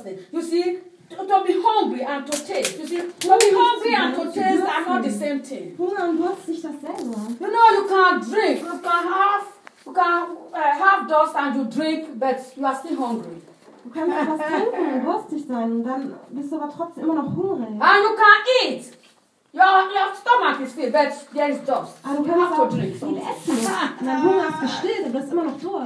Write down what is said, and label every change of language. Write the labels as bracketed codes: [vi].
[en] You see, to be hungry and to taste. You see, to be hungry and to taste are not the same thing. [de] Hunger und Durst nicht dasselbe. [en] You know, you can't drink. You can have dust and you drink, but you are still hungry. [de] Du kannst etwas trinken und durstig sein, dann bist du aber trotzdem immer noch hungrig. [en] And you can eat. Your stomach is filled, but there is dust. [de] Aber du kannst auch nicht essen. Dein Hunger ist gestillt, aber du bist immer noch durst.